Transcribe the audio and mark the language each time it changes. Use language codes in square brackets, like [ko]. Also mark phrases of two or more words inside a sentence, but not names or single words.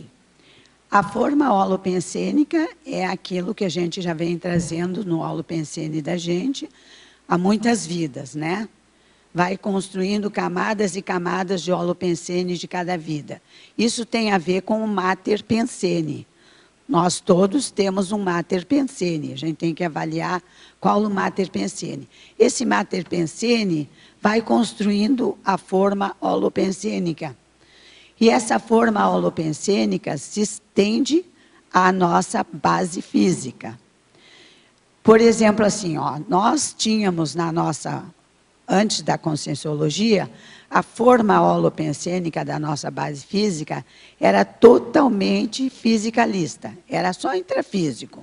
[pt] A forma holopensênica é aquilo que a gente já vem trazendo no holopensene da gente há muitas vidas, né? Vai construindo camadas e camadas de holopensene de cada vida. Isso tem a ver com o mater pensene. Nós todos temos um mater pensene. A gente tem que avaliar qual o mater pensene. Esse mater pensene vai construindo a forma holopensênica. E essa forma holopensênica se estende à nossa base física. Por exemplo, assim, nós tínhamos na nossa... Antes da conscienciologia, a forma holopensênica da nossa base física era totalmente fisicalista, era só intrafísico.